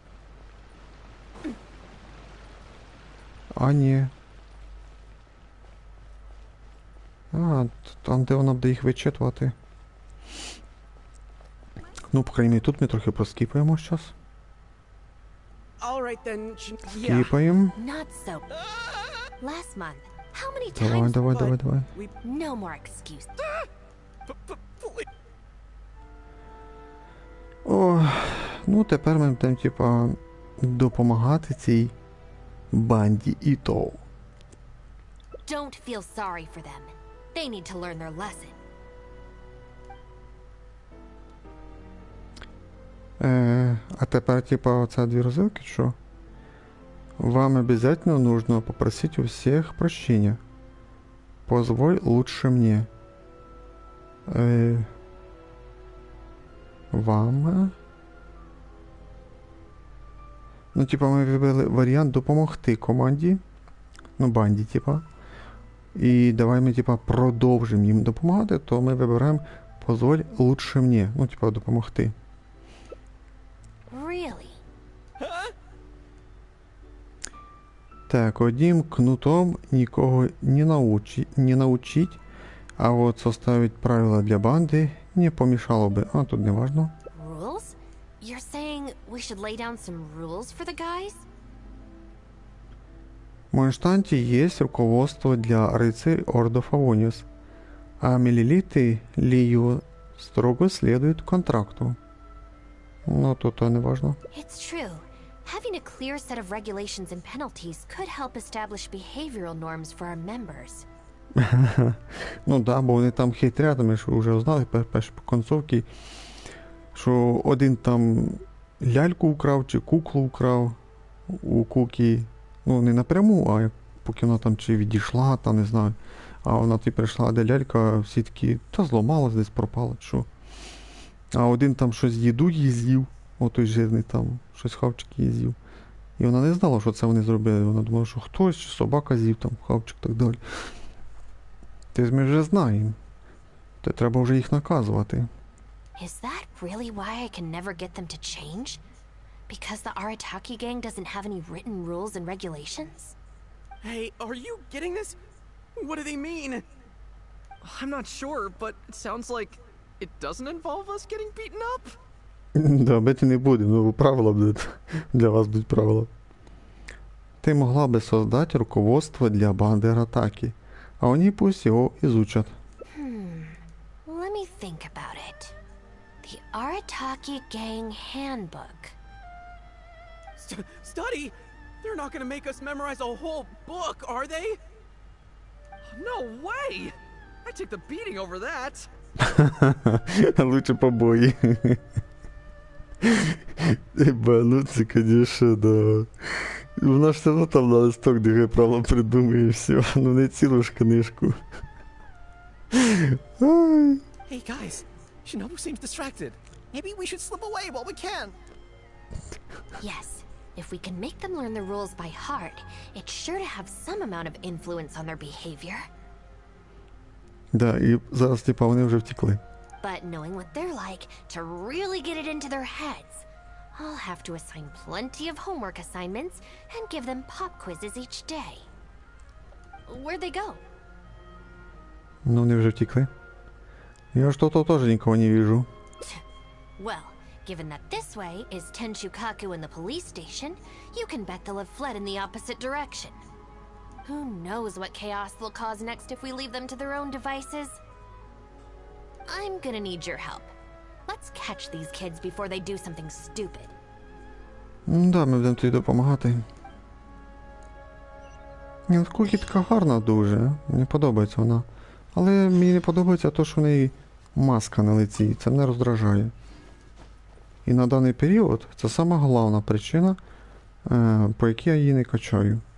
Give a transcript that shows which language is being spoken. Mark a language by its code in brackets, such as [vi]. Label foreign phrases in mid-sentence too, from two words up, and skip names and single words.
[uk] А, ні. А, там, де вона буде їх вичитувати. Ну, по крайній мірі, тут ми трохи проскіпаємо зараз. Скіпаємо. [en] Last month, how many times? [uk] Давай. [en] No more excuse. [uk] О, ну тепер ми будемо, типа, допомагати цій банді і то. [en] Don't feel sorry for them. They need to learn their lesson. [uk] А тепер, типа, оце 2 розвилки, що? [ru] Вам обязательно нужно попросить у всех прощения. Позволь лучше мне. Вам? [uk] Ну, типа, ми вибрали варіант допомогти команді. Ну, банді, типа. І давай ми, типа, продовжимо їм допомагати, то ми вибираємо [ru] позволь лучше мне. [uk] Ну, типа, допомогти. [en] Really? [uk] Так, одним кнутом нікого не научить, а от составить правила для банди не помішало би. А, тут не важно. [en] Rules? You're saying we should lay down some rules for the guys? [ru] В Монштанте есть руководство для рыцарей Ордов Авониус, а миллилиты Лию строго следуют контракту. [uk] Ну, тут не важно. [en] It's true. Having a clear set of regulations and penalties could help establish behavioral norms for our members. [uk] Ну да, бо вони там хитрять, ми ж вже знали перші концовки, що один там ляльку украв чи куклу украв у Куки. Ну, не напряму, а поки вона там чи відійшла, там не знаю. А вона прийшла, де лялька, всі такі, та зламалась, десь пропала, що. А один там щось їду їй з'їв, отой жирний там, щось хавчик їй з'їв. І вона не знала, що це вони зробили. Вона думала, що хтось, чи собака з'їв там, хавчик і так далі. Тобто ми вже знаємо. То треба вже їх наказувати. [en] Is that really why I can never get them to change? Because the Arataki gang doesn't have any written rules and regulations? Hey, are you getting this? What do they mean? I'm not sure, but it sounds like it doesn't involve us getting beaten up. [uk] Да, бити не буде, ну правила будуть. Для вас будуть правила. Ти могла би создати руководство для банди Аратаки, а вони пусть його изучат. [en] Let me think about it. The Arataki Gang Handbook. Study? They're not gonna make us memorize a whole book, are they? No way! I took the beating over that. [uk] Лучше побої. Ну це, конечно, да. Вона ж все одно там на листок, де правило придумує і все. Ну не цілу ж книжку. Ай. [en] Hey guys, Shinobu seems distracted. Maybe we should slip away while we can. Yes, if we can make them learn the rules by heart, it's sure to have some amount of influence on their behavior. [uk] Да, і зараз, типа, вони вже втекли. [en] But knowing what they're like, to really get it into their heads, I'll have to assign plenty of homework assignments and give them pop quizzes each day. Where'd they go? [uk] Ну, вони вже втекли. Я ж тут тоже нікого не вижу. [en] Well, given that this way is Tenshukaku and the police station, you can bet they'll have fled in the opposite direction. Who knows what chaos they'll cause next if we leave them to their own devices? I'm gonna need your help. Let's catch these kids before they do something stupid. [uk] Да, ми будемо тобі допомагати. Ні, Кукі така гарна дуже. Мені подобається вона. Але мені не подобається те, що в неї маска на лиці. Це мене роздражає. І на даний період це сама головна причина, по якій я її не качаю.